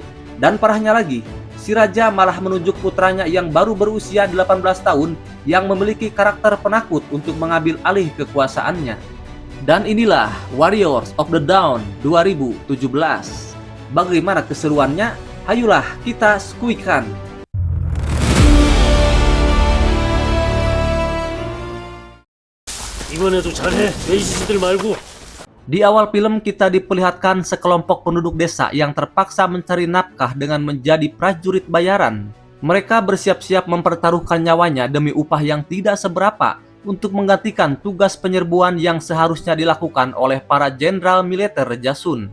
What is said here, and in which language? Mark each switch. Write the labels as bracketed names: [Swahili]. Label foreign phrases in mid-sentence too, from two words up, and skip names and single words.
[Indonesian] Dan parahnya lagi, si raja malah menunjuk putranya yang baru berusia 18 tahun yang memiliki karakter penakut untuk mengambil alih kekuasaannya. Dan inilah Warriors of the Dawn 2017. Bagaimana keseruannya? Hayulah kita skuikan. [Korean] 이번에도 잘해. 베이시들 말고. [Indonesian] Di awal film kita diperlihatkan sekelompok penduduk desa yang terpaksa mencari nafkah dengan menjadi prajurit bayaran. Mereka bersiap-siap mempertaruhkan nyawanya demi upah yang tidak seberapa untuk menggantikan tugas penyerbuan yang seharusnya dilakukan oleh para jenderal militer Joseon.